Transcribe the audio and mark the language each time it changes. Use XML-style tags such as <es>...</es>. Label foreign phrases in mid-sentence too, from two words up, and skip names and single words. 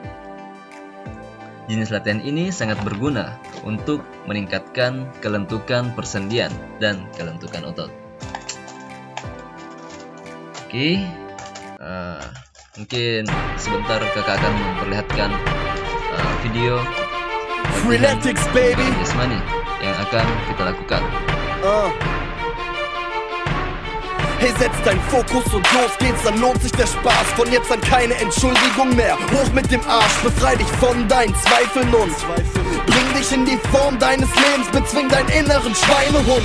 <id>Jenis latihan ini sangat berguna untuk meningkatkan kelentukan persendian dan kelentukan otot. Oke, mungkin sebentar kakak akan memperlihatkan video Freeletics, baby. jasmani yang akan kita lakukan.</id> <de>Hey, setz deinen Fokus und los geht's, dann lohnt sich der Spaß. Von jetzt an keine Entschuldigung mehr. Hoch mit dem Arsch, befrei dich von deinen Zweifeln und bring dich in die Form deines Lebens, bezwing deinen inneren Schweinehund.</de>